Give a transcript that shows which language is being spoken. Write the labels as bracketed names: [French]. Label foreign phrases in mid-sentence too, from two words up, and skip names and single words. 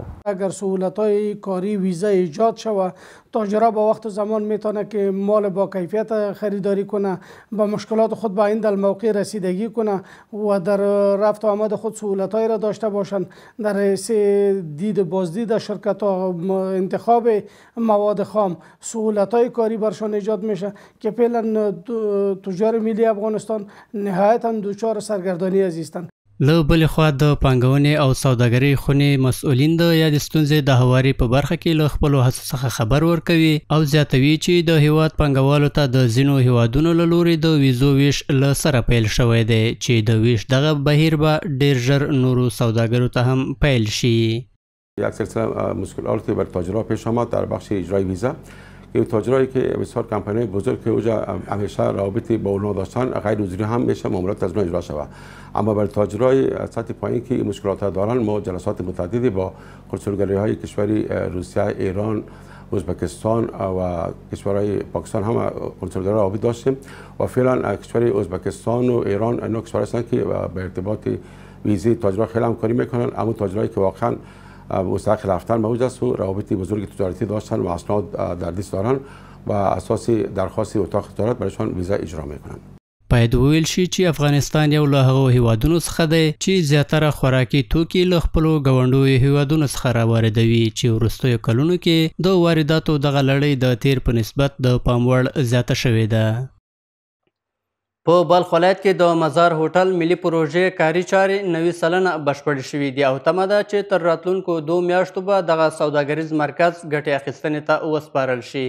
[Persian] اگر سهولت‌های کاری ویزا ایجاد شود، تاجر با وقت و زمان میتونه که مال با کیفیت خریداری کنه، با مشکلات خود با این موقع رسیدگی کنه و در رفت و آمد خود سهولت‌هایی را داشته باشند. در حیث دید بازدید شرکت‌ها، انتخاب مواد خام، سهولت‌های کاری برشان ایجاد میشه که فعلا تجار ملی افغانستان نهایتاً دچار سرگردانی هستند. [Pashto] له بلې خوا د پانګونې او سوداګرۍ خونې مسؤلین د یادې ستونزې د هواري په برخه کې له خپلو هڅو څخه خبر ورکوي او زیاتوي چې د هیواد پانګوالو ته د ځینو هیوادونو له لوري د ویزو ویش له سره پیل شوی دی چې د ویش دغه بهیر به ډیر ژر نورو سوداګرو ته هم پیل شي. [Persian] یک سلسله مشکلاتی بر تاجرها پیش آمد در بخش اجرای ویزا که تاجرایی که بسیار کمپانی بزرگ که اونجا همیشه رابطی با اونها داشتن غیر حضوری هم میشه معاملات از اونها اجرا شود، اما برای تاجرای سطح پایین که مشکلات دارن ما جلسات متعددی با کنسولگری های کشوری روسیه، ایران، ازبکستان و کشورهای پاکستان هم کنسولگری رابط داشتیم و فعلا کشور ازبکستان و ایران اینا کشورهایی هستند که به ارتباط ویزی تاجرها خیلی همکاری میکنن، اما تاجرایی که واقعا مستحق رفتن موجود است و روابط بزرگ تجارتی داشتن و اسناد در دست دارن و اساس درخواست اتاق تجارت برایشان ویزا اجرا میکنن. [Pashto] باید وویل شي چې افغانستان یو له هغو هیوادونو څخه دی چې زیاتره خوراکي توکي له خپلو ګاونډیو هیوادونو څخه راواردوي چې وروستیو کلونو کې د وارداتو دغه لړۍ د تیر په نسبت د پام وړ زیاته شوې ده. په بلخ ولایت کې د مزار هوټل ملي پروژې کاري چارې 90 سلنه بشپړې شوې دي او تمه ده چې تر راتلونکو 2 میاشتو به دغه سوداګریز مرکز ګټې اخیستنې ته وسپارل شي.